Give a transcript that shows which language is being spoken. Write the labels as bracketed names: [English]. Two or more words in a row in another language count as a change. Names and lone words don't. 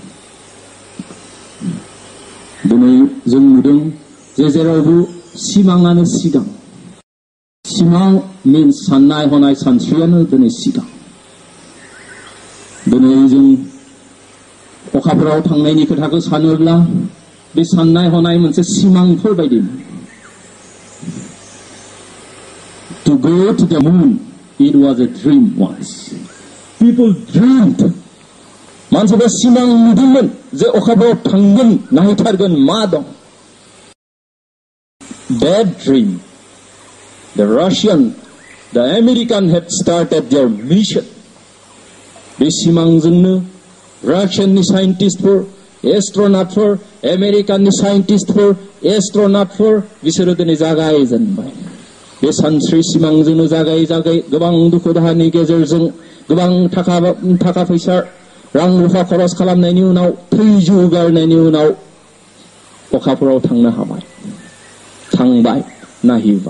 [Bodo] दिनै जों नुदों जे जेरावबो सिमाङानो सिगां। सिमां मिन्स साननाय हनाय सानस्रियानो दिनै सिगां। दिनै जों अखाफोराव थांनायनि खोथाखौ सानोब्ला बे साननाय हनाय मोनसे सिमांफोर बायदि। [English] To go to the moon, it was a dream once. People dreamed. [Bodo] मानसिफ्रा सिमां नुदोंमोन जे अखाफोराव थांगोन, नायथारगोन मा दं। [English] That dream, the Russian, the American had started their mission. [Bodo] बे सिमांजोंनो रासियाननि साइन्टिस्टफोर, एस्ट्र'नटफोर, आमेरिकाननि साइन्टिस्टफोर, एस्ट्र'नटफोर बिसोरो दिनै जागायजेनबाय। बे सानस्रि सिमांजोंनो जागाय गोबां दुखु दाहानि गेजेरजों, गोबां थाखा फैसा रां रुफा खरस खालामनायनि उनाव, थैजु गारनायनि उनाव अखाफोराव थांनो हाबाय, थांबाय, नायहैबाय।